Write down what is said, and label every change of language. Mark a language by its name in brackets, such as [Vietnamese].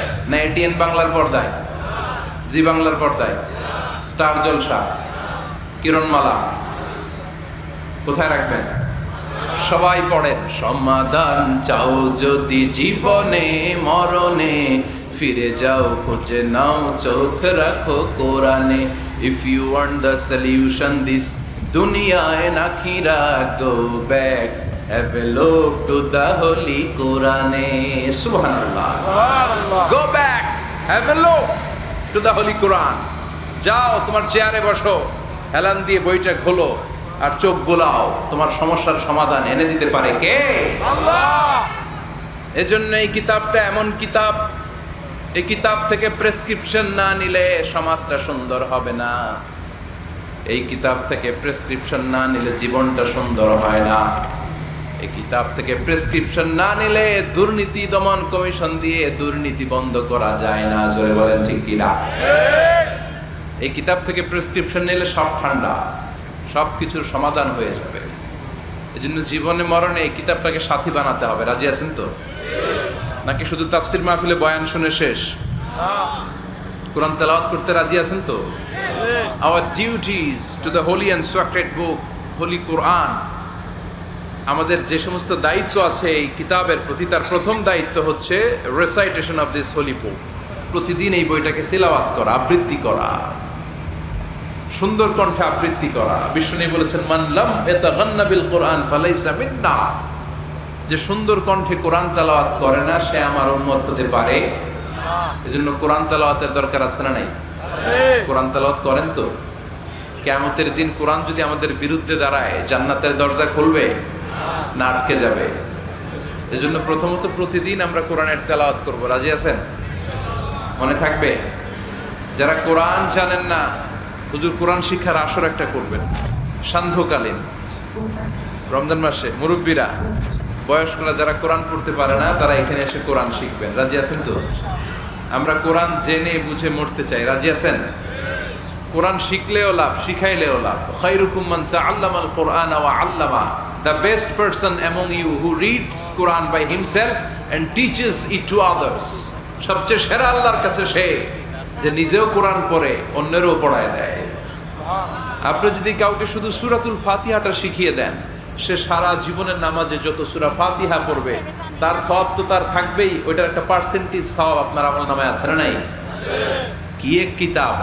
[Bangla] না এটিএন বাংলার পর্দায়, জি বাংলার পর্দায়, স্টার জলসা, কিরণমালা, কোথায় রাখবেন? সবাই পড়েন। সমাধান চাও যদি জীবনে মরণে, ফিরে যাও খুঁজে নাও, চোখ রাখো কোরআনে। [English] If you want the solution this dunya and akhirah, go back, have a look to the holy Quran. Subhanallah. Go back, have a look to the holy Quran. [Bangla] যাও তোমার চেয়ারে বসো, হেলান দিয়ে বইটা খোলো আর চোখ বোলাও। তোমার সমস্যার সমাধান এনে দিতে পারে কে? আল্লাহ। এজন্য এই কিতাবটা এমন কিতাব, এই কিতাব থেকে প্রেসক্রিপশন না নিলে সমাজটা সুন্দর হবে না। এই কিতাব থেকে প্রেসক্রিপশন না নিলে জীবনটা সুন্দর হয় না। এই কিতাব থেকে প্রেসক্রিপশন না নিলে দুর্নীতি দমন কমিশন দিয়ে দুর্নীতি বন্ধ করা যায় না। জোরে বলেন ঠিক কিনা? এই কিতাব থেকে প্রেসক্রিপশন নিলে সব ঠান্ডা, সব কিছুর সমাধান হয়ে যাবে। এই জন্য জীবনে মরণে এই কিতাবটাকে সাথী বানাতে হবে। রাজি আছেন তো? নাকি শুধু তাফসির মাহফিলে বয়ান শুনে শেষ? কোরআন তেলাওয়াত করতে রাজি আছেন তো? [English] Our duties to the holy and sacred book, holy Quran. [Bangla] আমাদের যে সমস্ত দায়িত্ব আছে এই কিতাবের প্রতি, তার প্রথম দায়িত্ব হচ্ছে [English] Recitation of this holy book. [Bangla] প্রতিদিন এই বইটাকে তেলাওয়াত করা, আবৃত্তি করা, সুন্দর কণ্ঠে আবৃত্তি করা। বিষ্ণু বলেছেন, [Arabic] মান লাম ইয়াতাগান্না বিল কোরআন ফালাইসা মিন্না। [Bangla] যে সুন্দর কণ্ঠে কোরআন তেলাওয়াত করে না, সে আমার উম্মত হতে পারে। এজন্য কোরআন তেলাওয়াতের দরকার আছে না নাই? কোরআন তেলাওয়াত করেন তো? কিয়ামতের দিন কোরআন যদি আমাদের বিরুদ্ধে দাঁড়ায়, জান্নাতের দরজা খুলবে না আটকে যাবে? এজন্য প্রথমত প্রতিদিন আমরা কোরআনের তেলাওয়াত করব। রাজি আছেন? মনে থাকবে? যারা কোরআন জানেন না, হুজুর কোরআন শিক্ষার আসর একটা করবেন সান্ধ্যকালীন, রমজান মাসে। মুরব্বীরা, বয়স্করা যারা কোরআন পড়তে পারে না, তারা এখানে এসে কোরআন শিখবেন। রাজি আছেন তো? আমরা কোরআন জেনে বুঝে মরতে চাই। রাজি আছেন? কোরআন শিখলেও লাভ, শিখাইলেও লাভ। [Arabic] খায়রুকুম মান তাআল্লামাল কোরআন ওয়া আল্লামা। [English] The best person among you who reads Quran by himself and teaches it to others. [Bangla] সবচেয়ে সেরা আল্লাহর কাছে সে যে নিজেও কোরআন পড়ে, অন্যেরও পড়ায় দেয়। আপনি যদি কাউকে শুধু সূরাতুল ফাতিহাটা শিখিয়ে দেন, সে সারা জীবনের নামাজে যত সূরা ফাতিহা পড়বে তার সওয়াব তো তার থাকবেই। ওইটার একটা পার্সেন্টেজ সওয়াব আপনার আমলনামায় আছে না নাই? কি এক কিতাব!